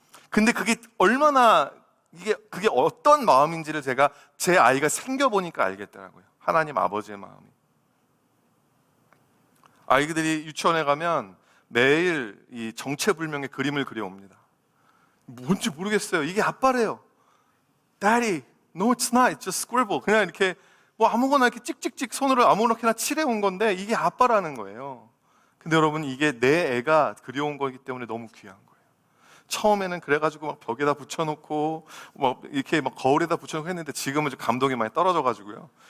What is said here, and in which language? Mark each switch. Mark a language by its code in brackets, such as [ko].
[ko] 근데 그게 얼마나 그게 어떤 마음인지를 제가 제 아이가 생겨보니까 알겠더라고요. 하나님 아버지의 마음이. 아이들이 유치원에 가면 매일 이 정체불명의 그림을 그려옵니다. 뭔지 모르겠어요. 이게 아빠래요. [en] Daddy, no it's not, it's just scribble. [ko] 그냥 이렇게 뭐 아무거나 이렇게 찍찍찍 손으로 아무렇게나 칠해온 건데 이게 아빠라는 거예요. 근데 여러분 이게 내 애가 그려온 거기 때문에 너무 귀한 거예요. 처음에는 그래가지고 막 벽에다 붙여놓고 막 이렇게 막 거울에다 붙여놓고 했는데 지금은 좀 감동이 많이 떨어져가지고요.